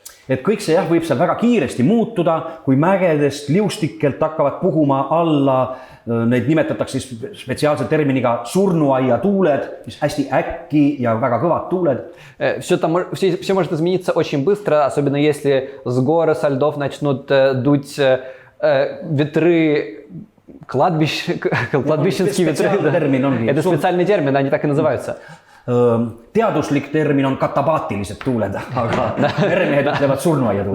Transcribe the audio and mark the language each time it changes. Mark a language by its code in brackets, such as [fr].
[et] Et kõik see võib seal väga kiiresti muutuda, kui mägedest liustikelt hakkavad puhuma alla, neid nimetatakse spetsiaalse terminiga surnuaia tuuled, mis hästi äkki ja väga kõvad tuuled. [ru] Все может измениться очень быстро, особенно если с гор, со льдов начнут дуть ветры, кладбищенские ветры. Это специальный термин, они так и называются. [et] Teaduslik termin on katabaatilised tuuled, aga meremehed ütlevad surnuaia tuuled.